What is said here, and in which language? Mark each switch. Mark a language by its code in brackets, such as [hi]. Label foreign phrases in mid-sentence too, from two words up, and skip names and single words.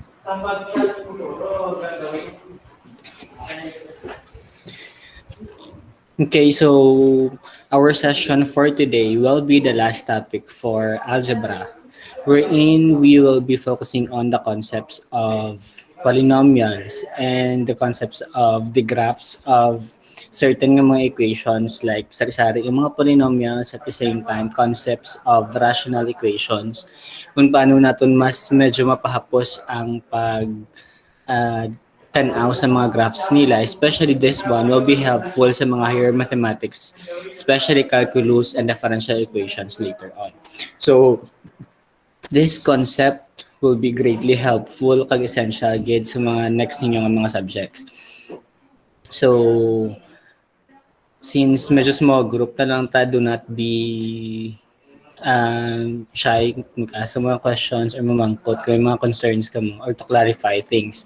[en] Okay, so our session for today will be the last topic for algebra, wherein we will be focusing on the concepts of polynomials and the concepts of the graphs of certain [hil] nga mga [en] equations like [tl] sari-sari yung mga [en] polynomials at the same time concepts of rational equations [tl] kung paano natin mas medyo mapahapos ang ah, tanaw sa mga graphs nila, [en] especially this one will be helpful [hil] sa mga [en] higher mathematics, especially calculus and differential equations later on. So, this concept will be greatly helpful [hil] kag essential gid sa mga next ninyong mga [en] subjects. So, since medyo small group [hil] na lang ta, [en] do not be shy mag-ask mga questions or [hil] mamangkot kung may mga [en] concerns [hil] ka mo [en] or to clarify things.